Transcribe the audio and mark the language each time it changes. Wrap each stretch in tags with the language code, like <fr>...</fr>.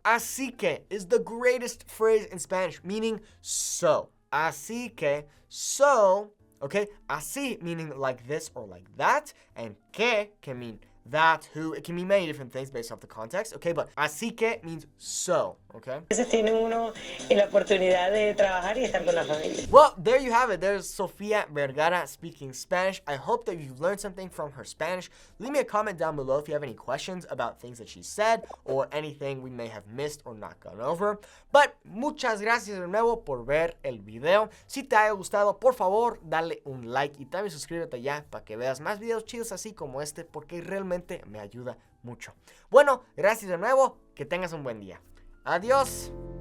<en>Así que is the greatest phrase in Spanish, meaning so. Así que, so, okay? Así meaning like this or like that, and que can mean that, who. It can mean many different things based off the context, okay? But así que means so, okay?</en> <es>A veces tiene uno la oportunidad de trabajar y estar con la familia.</es> <en>Well, there you have it. There's Sofia Vergara speaking Spanish. I hope that you've learned something from her Spanish. Leave me a comment down below if you have any questions about things that she said or anything we may have missed or not gone over. But</en> <es>muchas gracias de nuevo por ver el video. Si te haya gustado, por favor, dale un like y también suscríbete ya para que veas más videos chidos así como este, porque realmente me ayuda mucho. Bueno, gracias de nuevo. Que tengas un buen día. Adiós.</es>